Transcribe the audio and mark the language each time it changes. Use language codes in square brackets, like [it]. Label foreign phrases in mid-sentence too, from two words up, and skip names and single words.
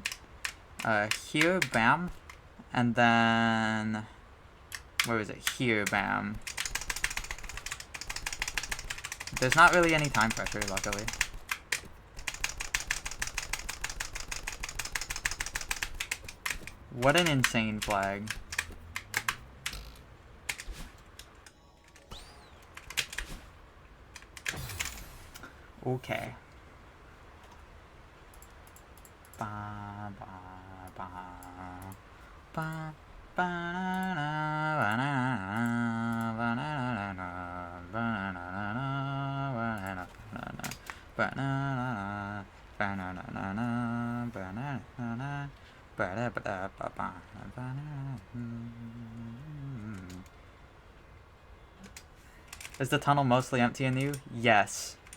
[en] Here, bam. And then... Where is it? Here, bam. There's not really any time pressure, luckily. What an insane flag. Okay. Ba, ba, ba, ba, ba, na, na, ba, na, na, na, ba, na, na, na, ba, na, na, ba, na, na, na, ba, na, na, na, ba, da, ba, da, ba, ba, ba, na. Is the tunnel mostly empty and new? Yes.